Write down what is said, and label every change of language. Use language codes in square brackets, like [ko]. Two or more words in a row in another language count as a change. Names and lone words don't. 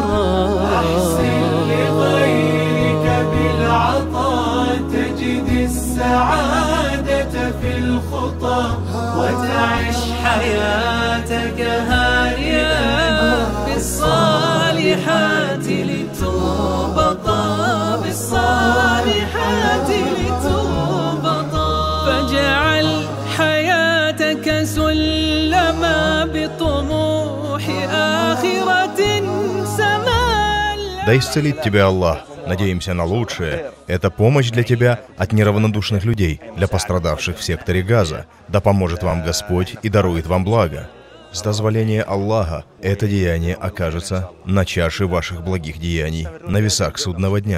[ar] أحسن لغيرك بالعطاء تجد السعادة في الخطى، وتعيش حياتك هانئا بالصالحات لتربطا، بالصالحات لتربطا. فاجعل حياتك سلما بطموح آخرة سماء. [ru] Да исцелит тебя Аллах. Надеемся на лучшее. Это помощь для тебя от неравнодушных людей, для пострадавших в секторе Газа. Да поможет вам Господь и дарует вам благо. С дозволения Аллаха это деяние окажется на чаше ваших благих деяний, на весах судного дня.